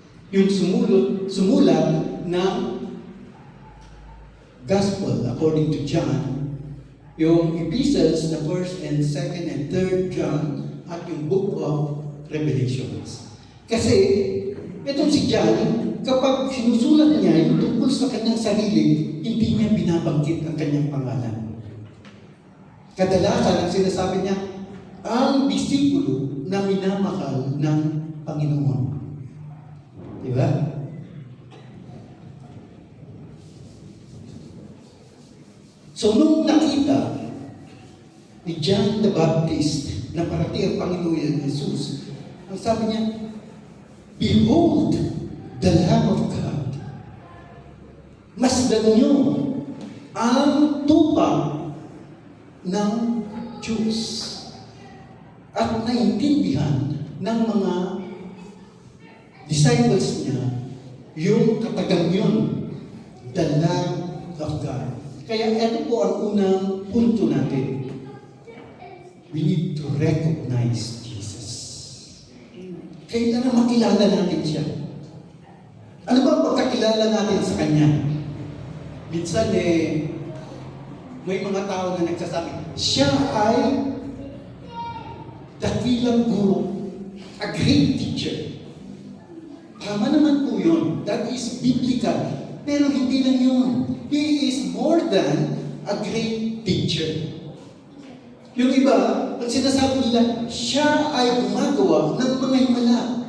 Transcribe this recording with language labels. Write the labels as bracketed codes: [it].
[tl] Yung sumulat ng Gospel according to John, yung epistles na 1st and 2nd and 3rd John, at yung book of Revelations. Kasi, itong si John, kapag sinusulat niya yung tungkol sa kanyang sarili, hindi niya binabanggit ang kanyang pangalan. Kadalasan, ang sinasabi niya, ang disipulo na minamahal ng Panginoon. Di ba? So, nung nakita ni John the Baptist na parating ang Panginoon Jesus, ang sabi niya, [en] behold, the Lamb of God. [tl] Masdan niyo ang tupa ng Diyos. At naintindihan ng mga disciples niya yung katagang yun, [en] the Lamb of God. [tl] Kaya ito po ang unang punto natin. [en] We need to recognize Jesus. [tl] Kailangan makilala natin siya. Ano ba ang pagkakilala natin sa Kanya? Minsan may mga tao na nagsasabi, siya ay dakilang guro, [en] a great teacher. [tl] Tama naman po yun. [en] That is biblical. [tl] Pero hindi lang yun. [en] He is more than a great teacher. [tl] Yung iba, ang sinasabi nila, siya ay gumagawa ng mga himala.